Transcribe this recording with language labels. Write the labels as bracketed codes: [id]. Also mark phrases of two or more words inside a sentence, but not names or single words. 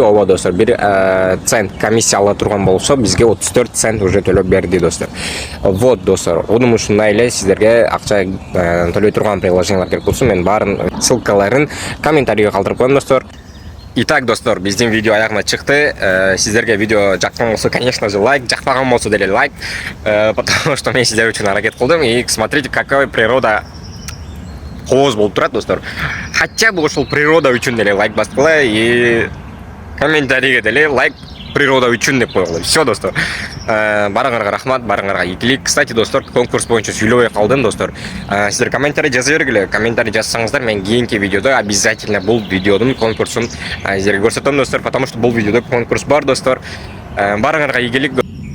[ky] Ооба, достор, 1 цент комиссия ала турган болсо, бизге 34 цент уже төлөп берди, достор. Вот, достор, удум ушундай эле сиздерге акча төлөй турган приложениялар керек болсо, мен баарын ссылкаларын комментарийге калтырып коем, достор. Итак, достор, биздин видео аягына чыкты. Сиздерге видео жаккан болсо, [ru] конечно же, [ky] лайк, жакпаган болсо деле лайк, [ru] потому что [ky] мен сиздер үчүн аракет кылдым. [ru] И смотрите, какая природа [ky] кооз болуп турат, достор. [ru] Хотя бы [ky] ушул природа үчүн деле лайк баскыла, и комментарийге деле лайк природа үчүн деп койгула. Все, достор. Барыңарга рахмат, барыңарга ийгилик. Кстати, достор, конкурс боюнча сүйлөбөй калдым, достор. Сиздер комментарий жаза бергиле. Комментарий жазсаңыздар, мен кийинки видеодо обязательно бул видеодун конкурсун сиздерге көрсөтөм, достор, [ru] потому что [ky] бул видеодо конкурс бар, достор. Барыңарга ийгилик.